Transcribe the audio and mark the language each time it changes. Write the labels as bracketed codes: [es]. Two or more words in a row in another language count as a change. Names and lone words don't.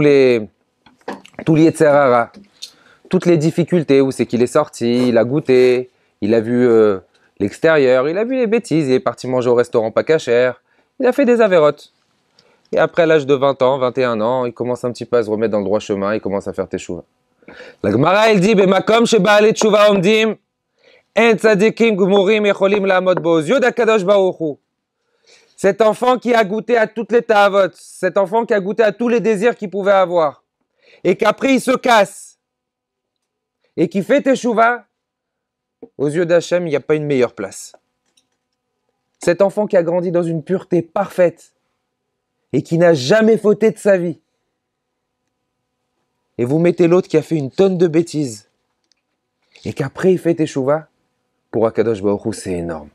[fr] Il a grandi avec tous les Yetzerara, toutes les difficultés, où c'est qu'il est sorti, il a goûté, il a vu l'extérieur, il a vu les bêtises, il est parti manger au restaurant pas cachère, il a fait des avérotes. Et après l'âge de 20 ans, 21 ans, il commence un petit peu à se remettre dans le droit chemin, il commence à faire teshuva. La Gemara, elle dit, [he] במקום שבעלי תשובה עומדים אין צדיקים גמורים יכולים לעמוד בו, [fr] aux yeux d'Akadosh Baruch Hu. Cet enfant qui a goûté à toutes les ta'avot, cet enfant qui a goûté à tous les désirs qu'il pouvait avoir, et qu'après il se casse, et qui fait teshuva, aux yeux d'Hachem, il n'y a pas une meilleure place. Cet enfant qui a grandi dans une pureté parfaite, et qui n'a jamais fauté de sa vie, et vous mettez l'autre qui a fait une tonne de bêtises, et qu'après il fait teshuva, pour Akadosh Baruch Hu, c'est énorme.